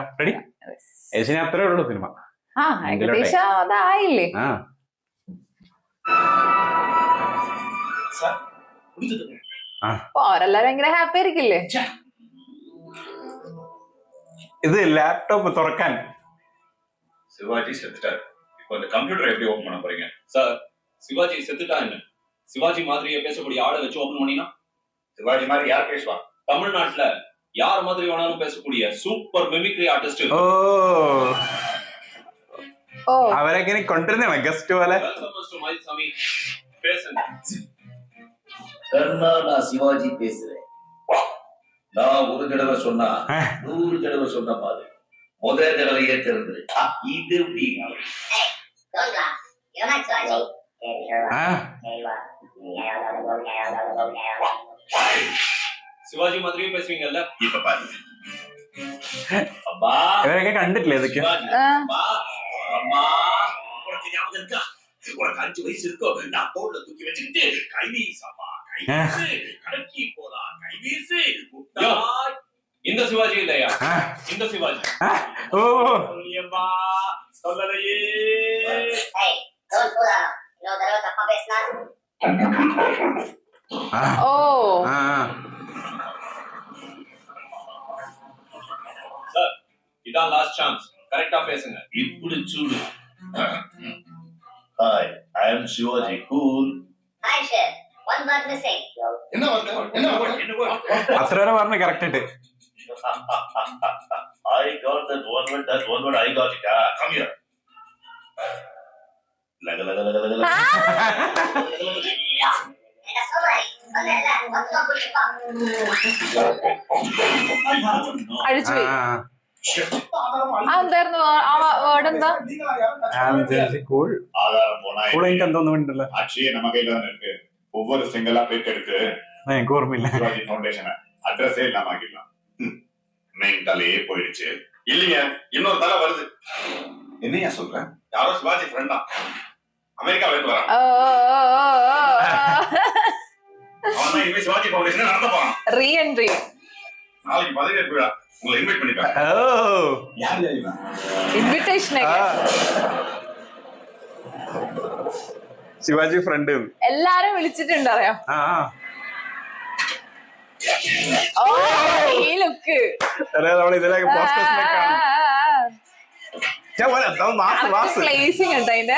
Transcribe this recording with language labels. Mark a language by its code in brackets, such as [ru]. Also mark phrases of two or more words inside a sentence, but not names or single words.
[ml] റെഡി? ഏഷ്യനെ അത്രേ ഉള്ളൂ സിനിമ. ഏകദേശം അതായില്ലേ. അവരെല്ലാരും ഭയങ്കര ഹാപ്പി ആയിരിക്കില്ലേ. ഇത് ലാപ്ടോപ്പ് തുറക്കാൻ [ta] சிவாஜி செத்துட்டாரு. இப்போ இந்த கம்ப்யூட்டர் எப்படி ஓபன் பண்ண போறீங்க? சார், சிவாஜி செத்துட்டான்னு சிவாஜி மாதிரியே பேசக்கூடிய ஆளை வச்சு ஓபன் பண்ணினா சிவாஜி மாதிரி யார் பேசுவா? தமிழ்நாட்டுல யார் மாதிரி வேணாலும் பேசக்கூடிய [en] super mimicry artist. [ml] അവരെങ്ങനെ കൊണ്ടുവരുന്നതാണ് ഗസ്റ്റ് പോലെ. [ta] பேசுங்க. நான் சிவாஜி பேசுறேன். நான் ஒரு தடவை சொன்னா 100 தடவை சொன்ன மாதிரி முதல் தடவையே தெரிஞ்சது. இது சிவாஜி மாதிரியே பேசுவீங்கல்ல இப்ப பாருங்க. அம்மா [ml] ഇവരൊക്കെ കണ്ടിട്ടില്ലേ ഇതൊക്കെ? [ta] அம்மா உனக்கு ஞாபகம் இருக்கா? உனக்கு 5 வயசு இருக்கும். நான் தோல்ல தூக்கி வச்சுக்கிட்டு கைவீசப்பா கடைக்கு போலாம் கைவீசு. இந்த சிவாஜி இல்லையா? இந்த சிவாஜி. ஓ சொல்லியம்மா சொல்லலையே. சார், இதான் [en] last chance. [ta] கரெக்டா பேசுங்க. இப்படி சூடு. [en] Hi, I am Shivaji. Cool. Hi, Chef. One word missing. [ta] என்ன word? [ml] അത്ര വരെ പറഞ്ഞു കറക്റ്റ് ആയിട്ട്. [en] I got that one word. I got it. Come here. Laga. [ml] അഴിച്ചു എന്തായിരുന്നു ആ വേർഡ്? എന്താ എന്തോന്നുണ്ടല്ലോ. [ta] ஆட்சியே நம்ம கையில தான் இருக்கு. ஒவ்வொரு சிங்கிளா பேர் எடுத்து எனக்கு ஓர்மையில சிவாஜி ஃபவுண்டேஷன் அட்ரஸே இல்லாம ஆக்கிடலாம். மெயின் தலையே போயிடுச்சு. இல்லைங்க, இன்னொரு தலை வருது. என்னையா சொல்ற? யாரோ சிவாஜி ஃப்ரெண்டா அமெரிக்கால இருந்து வரான். அவன் இனிமே சிவாஜி ஃபவுண்டேஷன் நடத்த போறான். ரீஎன்ட்ரி நாளைக்கு பதவியேற்பு விழா. உங்களை இன்வைட் பண்ணிருக்காங்க. யார் இவன்? [ml] ഇൻവിറ്റേഷൻ ശിവാജി ഫ്രണ്ട് എല്ലാരും വിളിച്ചിട്ടുണ്ട് അറിയാം. ഓ ഈ ലുക്ക് നമ്മൾ ഇതിലേക്ക് പ്ലേസിംഗ് ഉണ്ട് അതിന്റെ